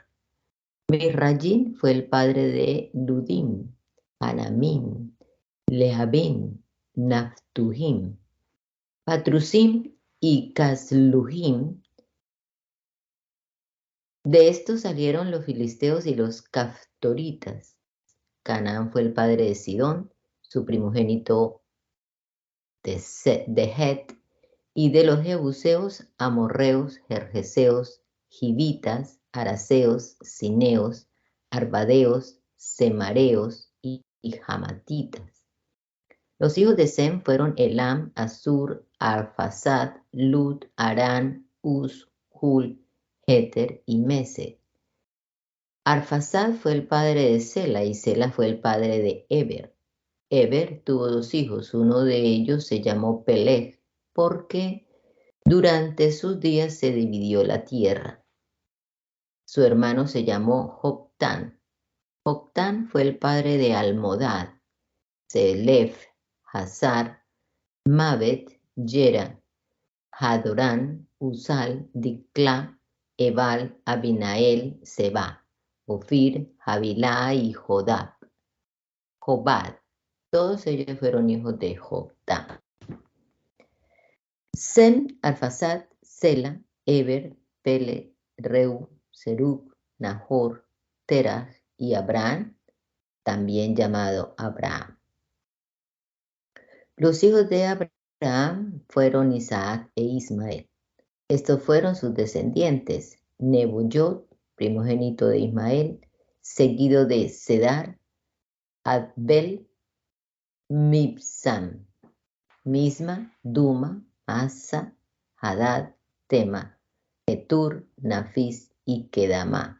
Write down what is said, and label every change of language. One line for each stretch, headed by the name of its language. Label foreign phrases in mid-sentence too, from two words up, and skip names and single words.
Spanish: Mirrayín fue el padre de Ludim, Anamim, Lehabim, Naftujim, Patrusim y Casluhim. De estos salieron los filisteos y los caftoritas. Canaán fue el padre de Sidón, su primogénito de Het, y de los jebuseos, amorreos, gergeseos, givitas, araseos, cineos, arbadeos, semareos y jamatitas. Los hijos de Sem fueron Elam, Asur, Arphasad, Lud, Arán, Uz, Hul, Heter y Mesec. Arphasad fue el padre de Sela y Sela fue el padre de Eber. Eber tuvo 2 hijos, uno de ellos se llamó Peleg, porque durante sus días se dividió la tierra. Su hermano se llamó Joctán. Joctán fue el padre de Almodad, Selef, Hazar, Mabet, Yera, Hadorán, Uzal, Diclá, Ebal, Abinael, Seba, Ofir, Havilá y Jobad. Todos ellos fueron hijos de Joctán. Sem, Arphasad, Sela, Eber, Pele, Reu, Serug, Nahor, Terah y Abraham, también llamado Abraham. Los hijos de Abraham fueron Isaac e Ismael. Estos fueron sus descendientes: Nebuyot, primogénito de Ismael, seguido de Sedar, Adbel, Mibsam, Misma, Duma, Asa, Hadad, Tema, Etur, Nafis y Kedamá.